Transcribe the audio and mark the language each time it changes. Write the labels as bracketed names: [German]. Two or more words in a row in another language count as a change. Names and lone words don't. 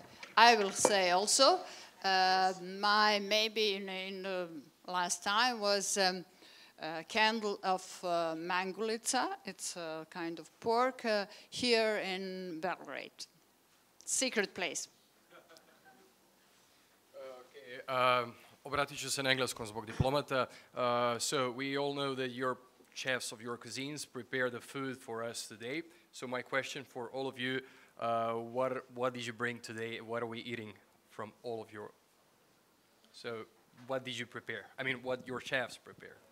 [English] I will say also, my maybe in the last time was a candle of mangulica. It's a kind of pork here in Belgrade. Secret place. Okay. [Croatian] Obratit ću se na engleskom zbog diplomata. [English] So we all know that your chefs of your cuisines prepare the food for us today. So my question for all of you, what did you bring today? What are we eating from all of your... So what did you prepare? I mean, what your chefs prepare?